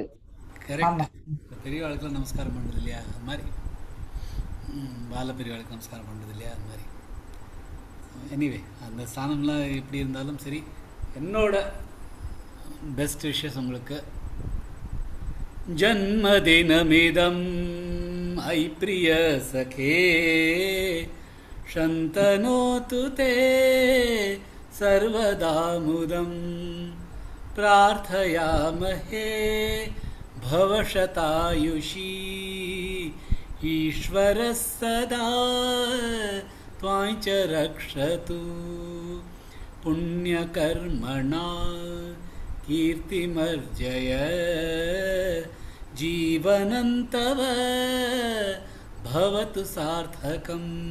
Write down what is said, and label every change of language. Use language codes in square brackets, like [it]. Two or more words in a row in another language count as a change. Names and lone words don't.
[ta] பெரிய ஆளுக்கெல்லாம் நமஸ்காரம் பண்ணுறது இல்லையா, அது மாதிரி பால பெரிய ஆளுக்கு நமஸ்காரம் பண்ணுறது இல்லையா, அது மாதிரி. எனிவே அந்த ஸ்தானம்லாம் எப்படி இருந்தாலும் சரி, என்னோட [en] best wishes [ta] உங்களுக்கு. [sa] जन्मदिनमिदम् अयि प्रिय सखे शन्तनोतु ते सर्वदा मुदं प्रार्थयामहे भवशतायुषी ईश्वरः सदा त्वां च रक्षतु पुण्यकर्मणा कीर्तिमर्जय जीवनं तव भवतु सार्थकम्